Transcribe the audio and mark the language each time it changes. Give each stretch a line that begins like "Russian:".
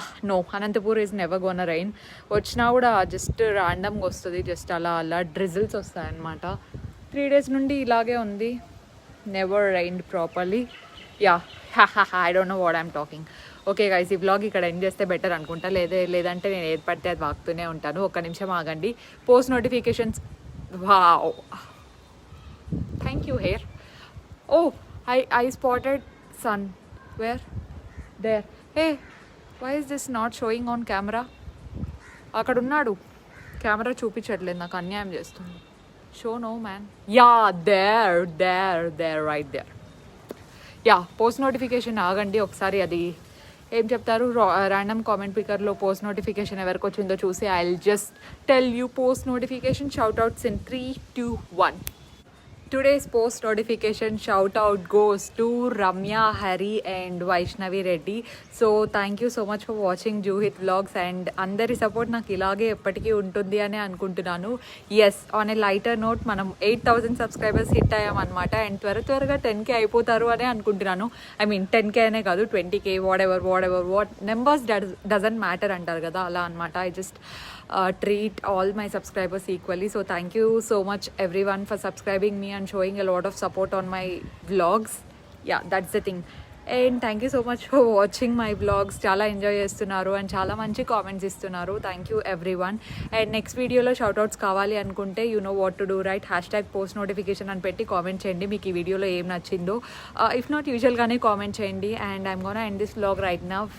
English: No, Anantapur is never gonna rain.
Telugu: వచ్చినా కూడా just ర్యాండమ్గా వస్తుంది, జస్ట్ అలా అలా డ్రిజిల్స్ వస్తాయన్నమాట.
English: 3 days
Telugu: నుండి ఇలాగే ఉంది.
English: Never rained properly. Yeah, I don't know what I'm talking. Okay guys,
Telugu: ఈ వ్లాగ్ ఇక్కడ ఎండ్ చేస్తే బెటర్ అనుకుంటా. లేదంటే నేను ఏది పడితే అది వాగుతూనే ఉంటాను. ఒక్క నిమిషం ఆగండి. Post notifications.
English: Wow, thank you here. Oh, I spotted sun. Where? There. Hey, why is this not showing on camera?
Telugu: అక్కడ ఉన్నాడు, కెమెరా చూపించట్లేదు, నాకు అన్యాయం చేస్తుంది.
English: Show no man. Yeah, there right there. Yeah, post notification
Telugu: ఆగండి ఒకసారి, అది ఏం చెప్తారు?
English: random comment పికర్లో post notification
Telugu: ఎవరికి వచ్చిందో చూసి
English: I will just tell you post notification shout outs in 3, 2, 1. Today's post notification shout out goes to Ramya, Hari and Vaishnavi Reddy. So thank you so much for watching Juhit Vlogs and
Telugu: అందరి support నాకు ఇలాగే ఎప్పటికీ ఉంటుంది అని అనుకుంటున్నాను.
English: yes, on a lighter note
Telugu: మనం 8,000 subscribers hit అయ్యామన్నమాట and త్వరగా 10K అయిపోతారు అని అనుకుంటున్నాను.
English: I mean
Telugu: 10K అనే కాదు, 20K,
English: what numbers doesn't matter
Telugu: అంటారు కదా, అలా అనమాట.
English: I just treat all my subscribers equally. So thank you so much everyone for subscribing me and showing a lot of support on my vlogs. Yeah, that's the thing. And thank you so much for watching my vlogs.
Telugu: చాలా enjoy చేస్తున్నారు and చాలా మంచి comments ఇస్తున్నారు.
English: Thank you every one.
Telugu: And next వీడియోలో shoutouts కావాలి అనుకుంటే
English: you know what to do right,
Telugu: #post notification అని పెట్టి కామెంట్ చేయండి మీకు ఈ వీడియోలో ఏం నచ్చిందో.
English: if not
Telugu: యూజువల్గానే కామెంట్ చేయండి.
English: And I'm gonna end this vlog right now.